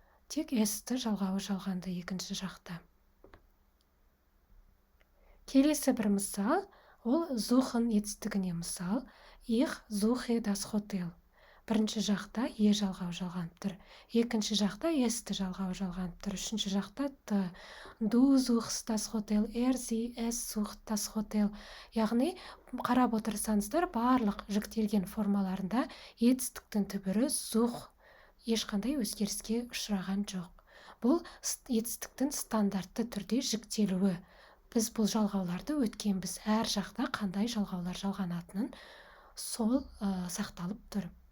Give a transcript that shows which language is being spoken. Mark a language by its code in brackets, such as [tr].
[kk] Тек s-ті жалғауы жалғанды екінші жақта. Келесі бір мысал, ол suchen етістігіне мысал. [de] Ich suche das Hotel. [kk] Бірінші жақта е жалғауы жалғанып тұр. Екінші жақта s-ті жалғауы жалғанып тұр. Үшінші жақта т. [de] Du suchst das Hotel, sie, es sucht das Hotel. [kk] Яғни, қарап отырсаңыздар, барлық жіктелген формаларында етістіктің түбірі such ешқандай өзгеріске ұшыраған жоқ. Бұл етістіктің стандартты түрде жіктелуі. Біз бұл жалғауларды өткенбіз. Әр жақта қандай жалғаулар жалғанатынын сол сақталып тұр.